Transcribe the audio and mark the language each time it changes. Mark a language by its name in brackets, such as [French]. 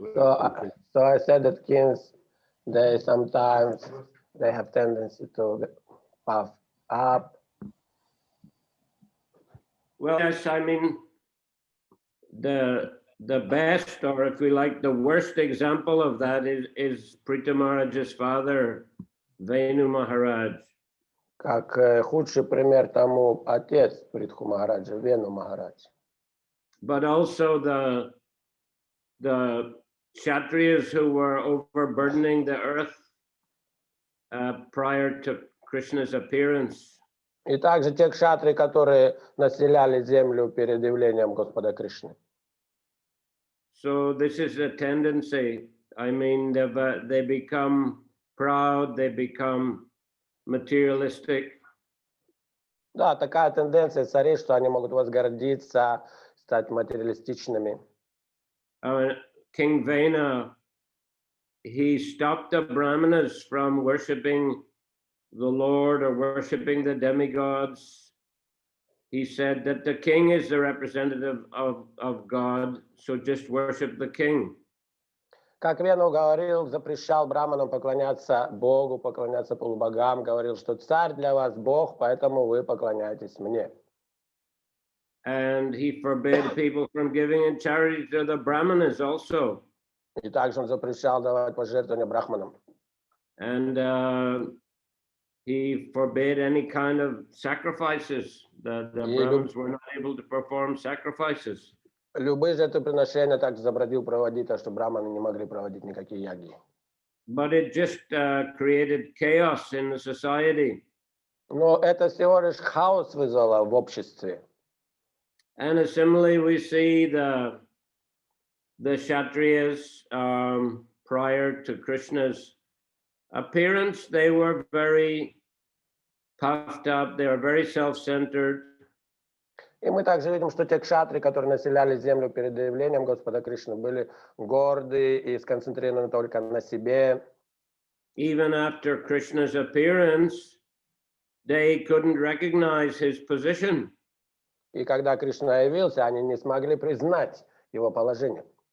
[English] So I said that kings, they sometimes they have tendency to puff up. Well, yes, I mean the best, or if we like, the worst example of that is Prita Maharaj's father, Venu Maharaj. [Russian] Как худший пример тому отец Притху Махараджа, Вену Махарадж. [English] But also the Kshatriyas who were overburdening the earth prior to Krishna's appearance. [Russian] И также те кшатрии, которые населяли землю перед явлением Господа Кришны. [English] So this is a tendency. I mean, they become proud, they become materialistic. [Russian] Да, такая тенденция царит, что они могут возгордиться, стать материалистичными. [English] King Vena, he stopped the Brahmanas from worshipping the Lord or worshipping the demigods. He said that the king is the representative of God, so just worship the king. [Russian] Как Вену говорил, запрещал браманам поклоняться Богу, поклоняться полубогам, говорил, что царь для вас Бог, поэтому вы поклоняетесь мне. [English] And he forbade people from giving in charity to the brahmanas also. [Russian] И также он запрещал давать пожертвования брахманам. [English] And he forbade any kind of sacrifices. The Brahmins were not able to perform sacrifices. [Russian] Любые жертвоприношения также забранил проводить, так что браманы не могли проводить никакие яги. [English] But it just created chaos in the society. [Russian] Но это всего лишь хаос вызвало в обществе. [English] And similarly, we see the Kshatriyas prior to Krishna's appearance. They were very puffed up. They were very self-centered. [Russian] И мы также видим, что те кшатры, которые населяли землю перед явлением Господа Кришны, были горды и сконцентрированы только на себе. [English] Even after Krishna's appearance, they couldn't recognize his position. [Russian] И когда Кришна явился, они не смогли признать его положение.